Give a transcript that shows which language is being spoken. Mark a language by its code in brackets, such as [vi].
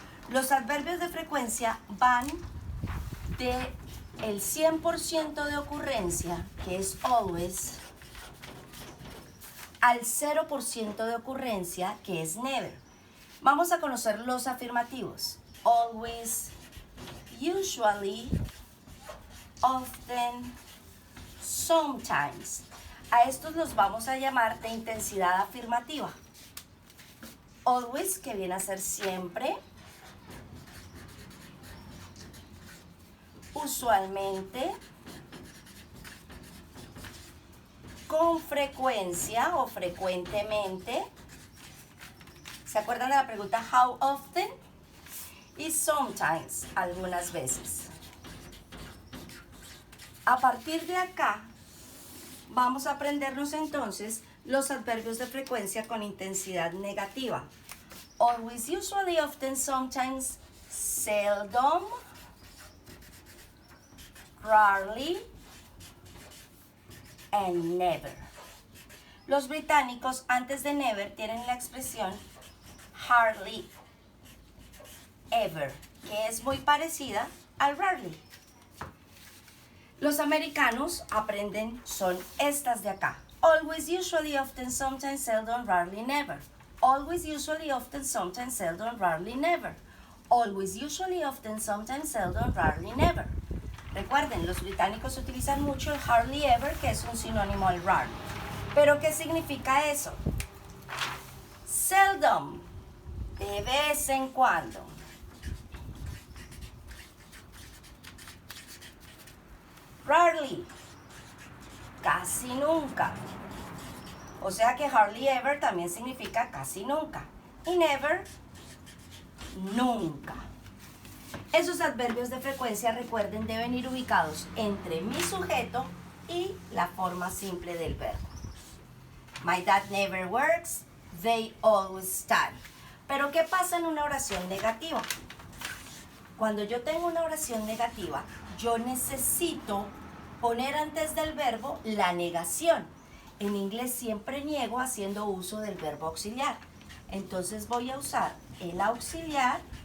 [es] Los adverbios de frecuencia van de el 100% de ocurrencia, que es always, al 0% de ocurrencia, que es never. Vamos a conocer los afirmativos. [en] Always, usually, often, sometimes. [es] A estos los vamos a llamar de intensidad afirmativa. Always, que viene a ser siempre. Usualmente. Con frecuencia o frecuentemente. ¿Se acuerdan de la pregunta [en] how often? [es] Y sometimes, algunas veces. A partir de acá, vamos a aprendernos entonces los adverbios de frecuencia con intensidad negativa. [en] Always, usually, often, sometimes, seldom, rarely, and never. [es] Los británicos antes de never tienen la expresión hardly ever, que es muy parecida al rarely. Los americanos aprenden son estas de acá. [en] Always, usually, often, sometimes, seldom, rarely, never. Always, usually, often, sometimes, seldom, rarely, never. Always, usually, often, sometimes, seldom, rarely, never. [es] Recuerden, los británicos utilizan mucho el hardly ever, que es un sinónimo al rarely. ¿Pero qué significa eso? Seldom, de vez en cuando. Rarely, casi nunca. O sea que hardly ever también significa casi nunca. Y never, nunca. Esos adverbios de frecuencia, recuerden, deben ir ubicados entre mi sujeto y la forma simple del verbo. [en] My dad never works, they always study. [es] Pero ¿qué pasa en una oración negativa? Cuando yo tengo una oración negativa, yo necesito poner antes del verbo la negación. En inglés siempre niego haciendo uso del verbo auxiliar. Entonces voy a usar el auxiliar.